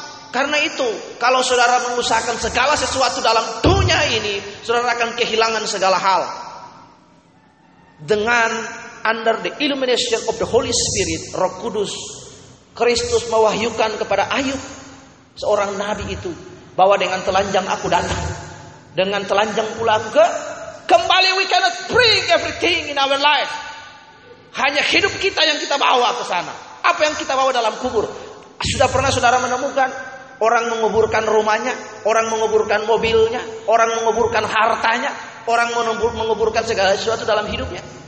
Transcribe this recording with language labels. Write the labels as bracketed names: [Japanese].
[Indonesian] Karena itu kalau saudara mengusahakan segala sesuatu dalam dunia ini, saudara akan kehilangan segala hal. Dengan [English] under the illumination of the Holy Spirit, [Indonesian] Roh Kudus, Kristus mewahyukan kepada Ayub, seorang nabi itu, bahwa dengan telanjang aku datang, dengan telanjang pula aku kembali. [English] We cannot bring everything in our life. [Indonesian] Hanya hidup kita yang kita bawa ke sana. Apa yang kita bawa dalam kubur? Sudah pernah saudara menemukan orang menguburkan rumahnya, orang menguburkan mobilnya, orang menguburkan hartanya, orang menguburkan segala sesuatu dalam hidupnya?